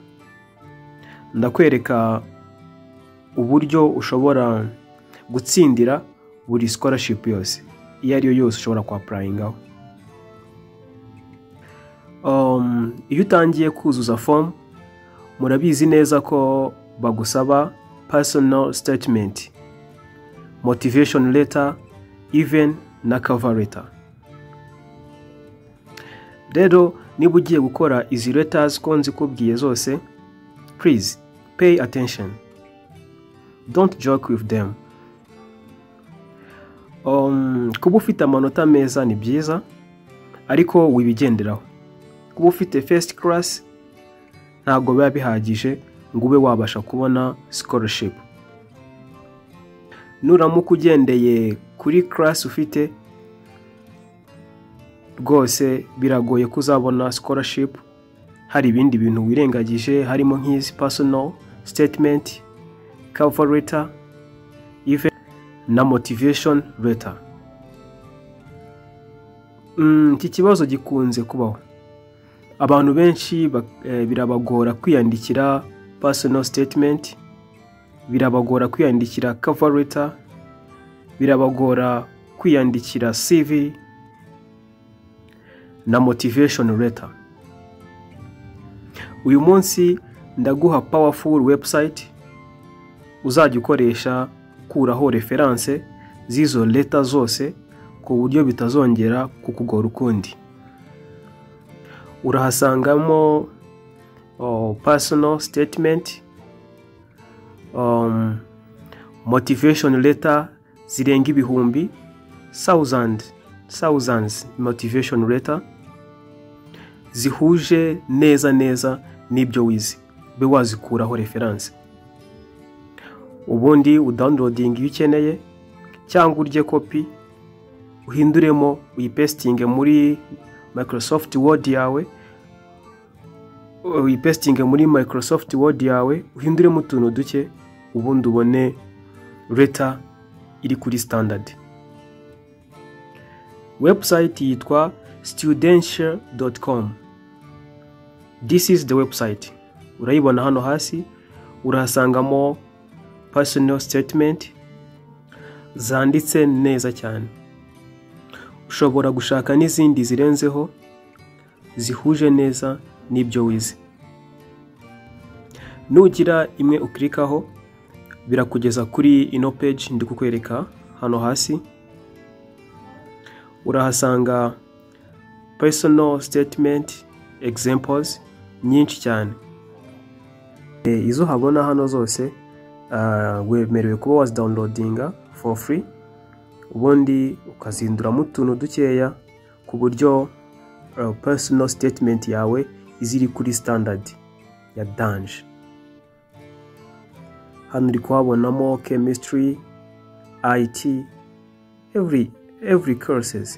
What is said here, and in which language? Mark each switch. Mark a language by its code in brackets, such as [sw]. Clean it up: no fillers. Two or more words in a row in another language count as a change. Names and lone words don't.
[rw] Ndakwereka uburyo ushobora gutsindira buri scholarship yose iyo ariyo yose ushobora kwaprayingaho. Iyo utangiye kuzuza form murabizi neza ko bagusaba [en] personal statement, motivation letter, even [rw] na [en] cover letter. [rw] Rero niba ugiye gukora izi letters ko nzikubwiye zose, [en] please pay attention. Don't joke with them. [rw] Kuba ufite amanota meza ni byiza ariko wibigenderaho. Kuba ufite [en] first class [rw] ntago biba bihagije ngo ube wabasha kubona scholarship. Nuramuka ugendeye kuri class ufite rwose biragoye kuzabona scholarship. Hari ibindi bintu wirengagije harimo nk'izi [en] personal statement, cover letter, even [rw] na [en] motivation letter. [rw] Iki kibazo gikunze kubaho. Abantu benshi birabagora kwiyandikira [en] personal statement, [rw] birabagora kwiyandikira [en] cover letter, [rw] birabagora kwiyandikira CV na [en] motivation letter. [rw] Uyu munsi ndaguha [en] powerful website [rw] uzajya ukoresha kuraho reference z'izo letter zose ku buryo bitazongera kukugora ukundi. Urahasangamo [en] personal statement, motivation letter [rw] zirenga ibihumbi, [en] thousands motivation letter [rw] zihuje neza n'ibyo wize, be wazikuraho reference. Ubundi udownloading iyo ukeneye cyangwa urye copy uhinduremo uyipestinge muri Microsoft Word yawe, uhinduremo utuntu duke ubundi ubone letter iri kuri standard. Website yitwa studential.com. [en] This is the website. [rw] Urayibona hano hasi, urahasangamo [en] personal statement [rw] zanditse neza cyane. Ushobora gushaka n'izindi zirenzeho zihuje neza n'ibyo wize. Nugira imwe uklikaho birakugeza kuri ino page ndi kukwereka hano hasi. Urahasanga [en] personal statement examples [rw] nyinshi cyane. Izo habona hano zose wemerewe kuba wazidownloadinga [en] for free, [rw] ubundi ukazinduramo utuntu dukeya ku buryo [en] personal statement [rw] yawe iziri kuri standard ya Dange. Hano uri kuhabonamo [en] chemistry, IT, every courses.